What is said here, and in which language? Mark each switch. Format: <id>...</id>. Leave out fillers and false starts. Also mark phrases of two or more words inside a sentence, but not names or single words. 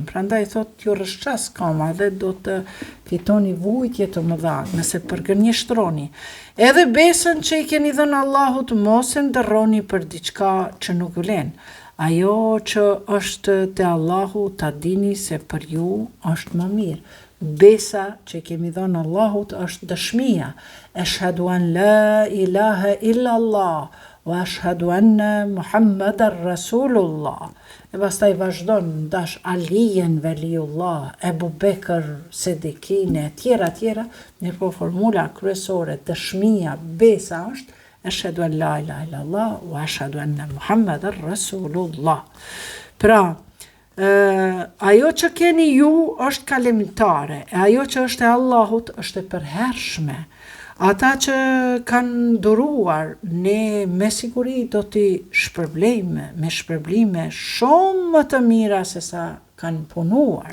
<sq>Prandaj thot t'ju rrëshqas këmba dhe do të fitoni vuajtje të mëdha nëse përgënjeshtroni. Edhe besën që i keni dhënë Allahut mos e ndërroni për diçka që nuk vlen. Ajo që është te Allahu ta dini se për ju është më mirë. Besa që kemi dhënë Allahut është dëshmia.</sq> <ar>أشهد أن لا إله إلا الله وأشهد أن محمدا رسول الله.</ar> <sq>E pastaj vazhdon ndash Alijen Veliullah, Ebu Bekër, Sedikin e tjera, mirë po formula kryesore, dëshmia, besa është</sq> <ar>أشهد أن لا إله إلا الله وأشهد أن محمدا رسول الله.</ar> <sq>Pra, ajo që keni ju është kalimtare, e ajo që është e Allahut është e përhershme. Ata që kanë duruar, ne me siguri do t'i shpërblejme, me shpërblime shumë më të mira se sa kanë punuar.</sq>